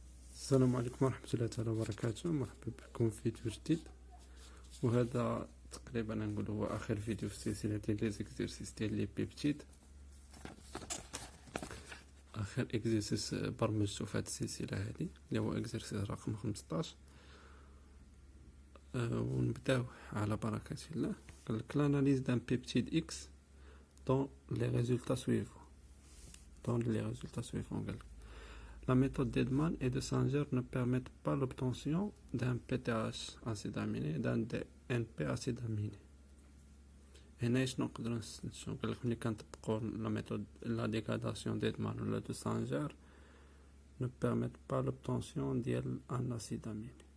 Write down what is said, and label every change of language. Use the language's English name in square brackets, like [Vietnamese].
[Arabic] السلام عليكم ورحمة الله تعالى وبركاته. مرحبا بكم في فيديو جديد، وهذا تقريبا نقول هو آخر فيديو في السلسلة ديال لي زيكزيرسيس ديال لي بيبتيد. آخر اكزرسيس برمجتو في هاد السلسلة هادي اللي هو اكزرسيس رقم 15. ونبداو على بركة الله. قالك [French] l'analyse d'un peptide X dans les résultats suivants. [Arabic] قالك [French] la méthode d'Edman et de Sanger ne permettent pas l'obtention d'un PTH acide aminé d'un DNP acide aminé. [Arabic] هنا شنو نقدرو نستنتجو؟ قالك ملي كنطبقو [French] لا ميثود لا ديغاداسيون d'Edman [Arabic] ولا [French] de Sanger ne permettent pas l'obtention [Arabic] ديال [French] un acide aminé.